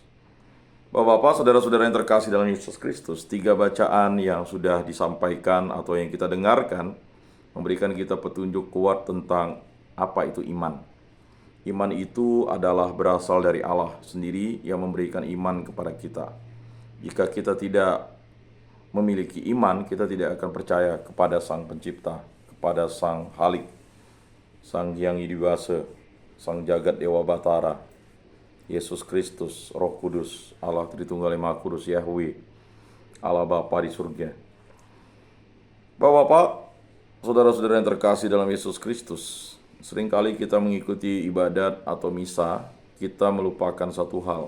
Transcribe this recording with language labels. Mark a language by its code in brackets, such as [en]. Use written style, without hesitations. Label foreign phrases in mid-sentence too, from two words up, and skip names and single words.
[id] Bapak-bapak, saudara-saudara yang terkasih dalam Yesus Kristus, 3 bacaan yang sudah disampaikan atau yang kita dengarkan memberikan kita petunjuk kuat tentang apa itu iman. Iman itu adalah berasal dari Allah sendiri yang memberikan iman kepada kita. Jika kita tidak memiliki iman, kita tidak akan percaya kepada Sang Pencipta, kepada Sang Halik, Sang Hyang Widi-Wasa, Sang Jagat Dewa Batara, Yesus Kristus, Roh Kudus, Allah Tritunggal Maha Kudus, Yahweh, Allah Bapa di surga. Bapak-bapak, saudara-saudara yang terkasih dalam Yesus Kristus, seringkali kita mengikuti ibadat atau misa, kita melupakan satu hal.